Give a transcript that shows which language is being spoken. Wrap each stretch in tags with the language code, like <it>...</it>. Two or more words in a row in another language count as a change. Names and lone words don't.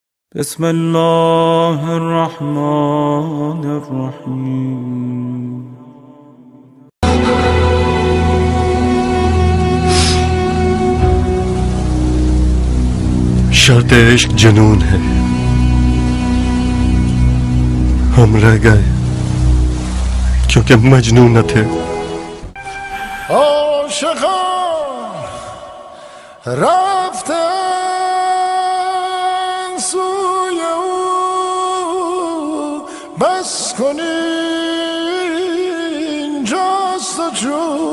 <ar>بسم الله الرحمن الرحیم.</ar> <ur>شرط عشق جنون ہے، ہم رہ گئے کیونکہ مجنون نہ تھے.</ur> <fa>عاشقان رفتن سوی او، بس کنین جست و جو.</fa>